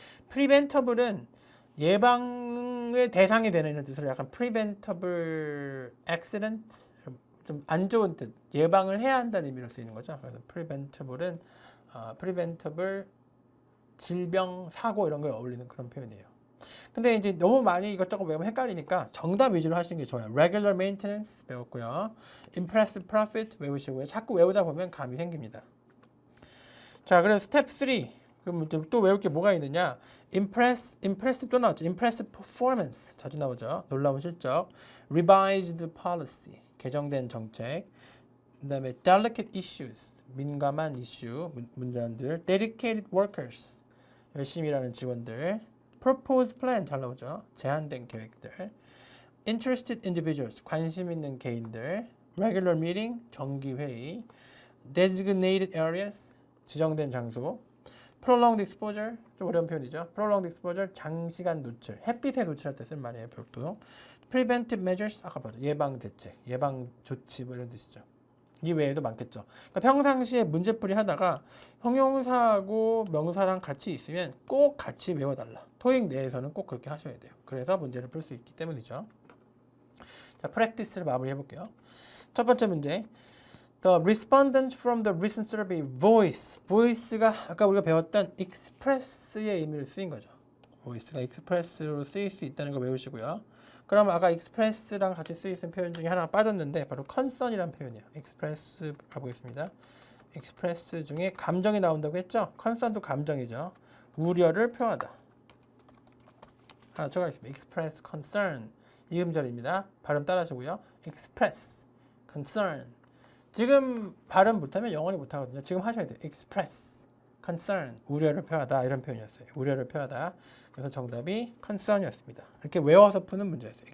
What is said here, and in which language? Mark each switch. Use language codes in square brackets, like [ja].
[ko] preventable은 예방의 대상이 되는 이런 뜻으로 약간 [en] preventable accident, [ko] 좀 안 좋은 뜻, 예방을 해야 한다는 의미로 쓰이는 거죠. 그래서 preventable은 preventable 질병, 사고 이런 거에 어울리는 그런 표현이에요. 근데 이제 너무 많이 이것저것 외우면 헷갈리니까 정답 위주로 하시는 게 좋아요. [en] regular maintenance [ko] 배웠고요. [en] impressive profit [ko] 외우시고요. 자꾸 외우다 보면 감이 생깁니다. 자, 그래서 스텝 3. 그럼 또 외울 게 뭐가 있느냐? impressive 또 나왔죠. [en] impressive performance [ko] 자주 나오죠. 놀라운 실적. [en] revised policy [ko] 개정된 정책. 그다음에 [en] delicate issues [ko] 민감한 이슈 문제들. [en] dedicated workers [ko] 열심히 일하는 직원들. [en] proposed plan [ko] 잘 나오죠. 제한된 계획들. [en] interested individuals [ko] 관심 있는 개인들. [en] regular meeting [ko] 정기 회의. [en] designated areas [ko] 지정된 장소. [en] prolonged exposure [ko] 좀 어려운 표현이죠. [en] prolonged exposure [ko] 장시간 노출, 햇빛에 노출할 때 쓰는 말이에요. 보통 [en] preventive measures [ko] 아까 봤죠. 예방 대책, 예방 조치 뭐 이런 뜻이죠. 이 외에도 많겠죠. 그러니까 평상시에 문제풀이 하다가 형용사하고 명사랑 같이 있으면 꼭 같이 외워달라. 토익 내에서는 꼭 그렇게 하셔야 돼요. 그래서 문제를 풀 수 있기 때문이죠. 자, practice를 마무리해 볼게요. 첫 번째 문제. [en] The respondent from the recent survey voice. [ko] voice가 아까 우리가 배웠던 express의 의미를 쓰인 거죠. voice가 express로 쓰일 수 있다는 거 외우시고요. 그럼 아까 express랑 같이 쓰이는 표현 중에 하나가 빠졌는데 바로 concern이라는 표현이에요. express 가보겠습니다. express 중에 감정이 나온다고 했죠. concern도 감정이죠. 우려를 표하다. 하나 추가하겠습니다. [en] express concern [ko] 이음절입니다. 발음 따라하시고요. [en] express concern [ko] 지금 발음 못하면 영어를 못하거든요. 지금 하셔야 돼요. express, concern, 우려를 표하다 이런 표현이었어요. 우려를 표하다. 그래서 정답이 concern이었습니다. 이렇게 외워서 푸는 문제였어요.